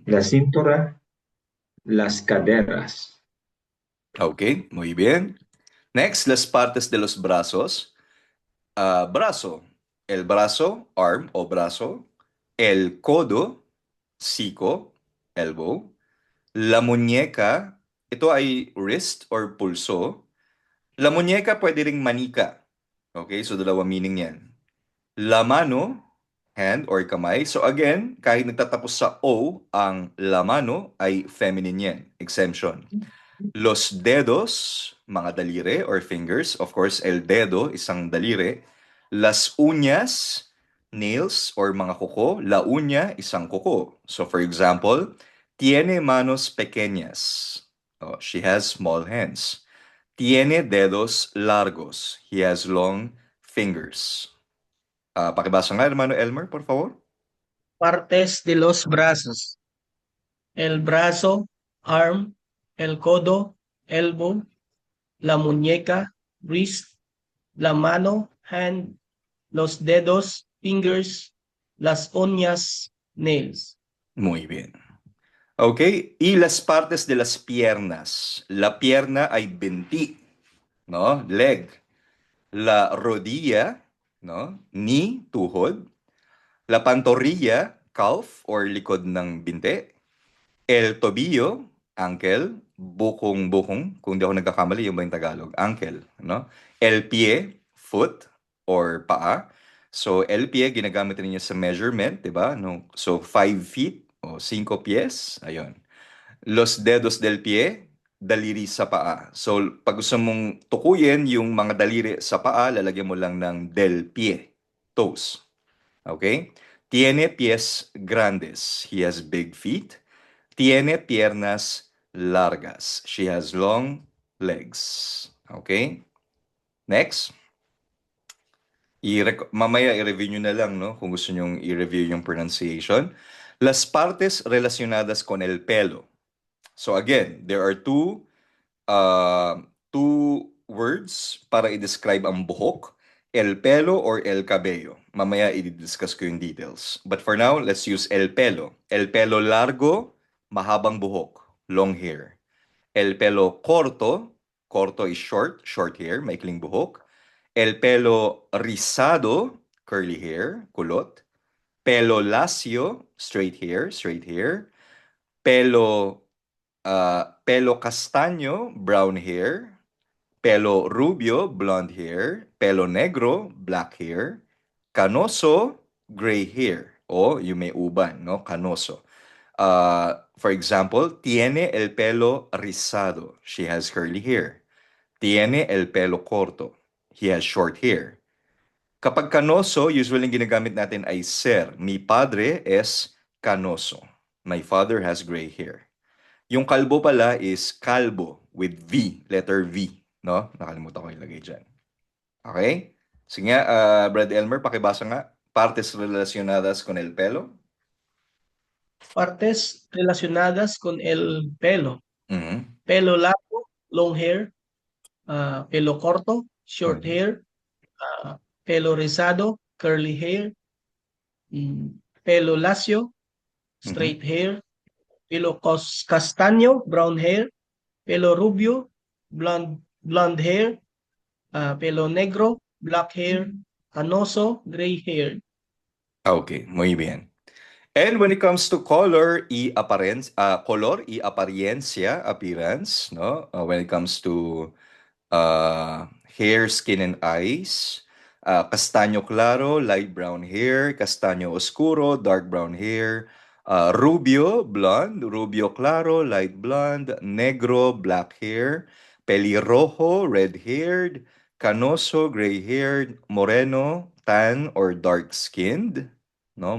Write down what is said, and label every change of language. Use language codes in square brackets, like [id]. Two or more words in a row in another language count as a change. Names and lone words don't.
[es] la cintura, las caderas. Okay, muy bien. Next, las partes de los brazos. Brazo. El brazo, arm o brazo. El codo, siko, elbow. La muñeca, [tl] ito ay [en] wrist or [tl] pulso. [es] La muñeca [tl] pwede ring manika. Okay, so dalawa meaning yan. [es] La mano, [en] hand or kamay. So again, [tl] kahit nagtatapos sa O, ang [es] la mano [tl] ay feminine yan. Exemption. [es] Los dedos, [tl] mga daliri [en] or fingers. Of course, [es] el dedo, [tl] isang daliri. [es] Las uñas, [en] nails or [tl] mga kuko. [es] La uña, [tl] isang kuko. [en] So for example, [es] tiene manos pequeñas. [en] Oh, she has small hands. [es] Tiene dedos largos. [en] He has long fingers. [tl] Pakibasa nga, [es] hermano Elmer, por favor. Partes de los brazos. El brazo, arm, el codo, elbow, la muñeca, wrist, la mano, hand, los dedos, fingers, las uñas, nails. Muy bien. Okay, y las partes de las piernas. La pierna [tl] ay binti, no? Leg. [es] La rodilla, no? [en] Knee, tuhod. [es] La pantorrilla, [en] calf or [tl] likod ng binti. [es] El tobillo, [en] ankle. [tl] Bukong-bukong, kung di ako nagkakamali, yung ba yung Tagalog? [en] Ankle, [es] no? El pie, [en] foot or paa. So, [es] el pie, [tl] ginagamit rin niya sa measurement, di ba? No? [es] So, 5 feet o 5 pies. Ayun. Los dedos del pie, [tl] daliri sa paa. So, pag gusto mong tukuyin yung mga daliri sa paa, lalagyan mo lang ng [es] del pie, [tl] toes. [es] Okay? Tiene pies grandes. [en] He has big feet. [es] Tiene piernas largas. [en] She has long legs. Okay? Next. [tl] Mamaya i-review nyo na lang, no? Kung gusto nyo i-review yung pronunciation. [es] Las partes relacionadas con el pelo. [en] So again, there are two words [tl] para i-describe ang buhok. [es] El pelo or el cabello. [tl] Mamaya i-discuss ko yung details. [en] But for now, let's use [es] el pelo. El pelo largo, [tl] mahabang buhok, [en] long hair. [es] El pelo corto, corto [en] is short, short hair, [tl] maikling buhok. [es] El pelo rizado, [en] curly hair, kulot. [es] Pelo lacio, [en] straight hair, straight hair. [es] Pelo castaño, [en] brown hair. [es] Pelo rubio, [en] blonde hair. [es] Pelo negro, [en] black hair. Canoso, gray hair. [tl] O yung may uban, no? Canoso. For example, [es] tiene el pelo rizado. [en] She has curly hair. [es] Tiene el pelo corto. [en] He has short hair. [tl] Kapag canoso, usually ginagamit natin ay ser. [es] Mi padre es canoso. [en] My father has gray hair. [tl] Yung kalbo pala is kalbo [en] with V, letter V. [tl] No? Nakalimutan ko ilagay dyan. Okay? Sige nga, Brad Elmer, pakibasa nga. [es] Partes relacionadas con el pelo. Partes relacionadas con el pelo. Mhm. Pelo largo, [en] long hair. [es] Pelo corto, [en] short Mhm. hair. [es] Pelo rizado, [en] curly hair. [es] Pelo lacio, [en] straight hair. [es] Pelo castaño, [en] brown hair. [es] Pelo rubio, [en] blonde blonde hair, [es] pelo negro, [en] black hair, canoso, gray hair. [es] Okay, muy bien. [en] And when it comes to color [es] y apariencia, [en] appearance, no? When it comes to hair, skin, and eyes, [es] castaño claro, [en] light brown hair, [es] castaño oscuro, [en] dark brown hair, rubio, blonde, [es] rubio claro, [en] light blonde, negro, black hair, pelirrojo, red-haired, canoso, gray-haired, moreno, tan or dark-skinned, no?